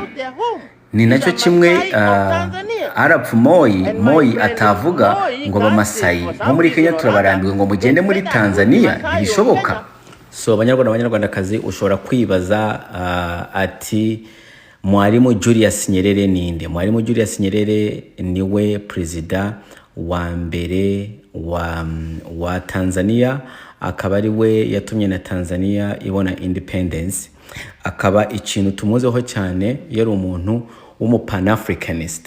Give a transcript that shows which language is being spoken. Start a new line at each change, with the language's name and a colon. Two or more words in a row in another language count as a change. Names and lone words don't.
Kinyarwanda: Ni nacyo kimwe Arap Moi atavuga ngo Abamasayi bo muri Kenya turabarambiwe ngo mugende muri Tanzania. Ntibishoboka. So abanyarwandakazi, ushobora kwibaza ati Mwalimu Julius Nyerere ninde? Mwalimu Julius Nyerere niwe perezida wa mbere wa Tanzania, akaba ari we yatumye na Tanzania ibona independence. Akaba ikintu tumuzeho cyane yari umuntu w'umupanafricanist.